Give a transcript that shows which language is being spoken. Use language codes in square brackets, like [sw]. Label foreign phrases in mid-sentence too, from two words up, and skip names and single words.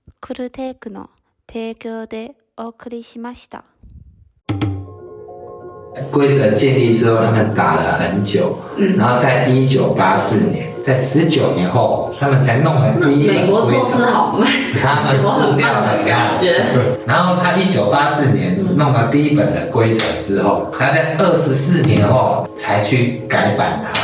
[ja] クルテイクの提供でお送りしました。 [zh] 规则建立之后，他们打了很久，然后在1984年，在19年后，他们才弄了第一本规则。美国做事好慢，他们步调很感觉。然后他1984年弄了第一本的规则之后，他在24年后才去改版它。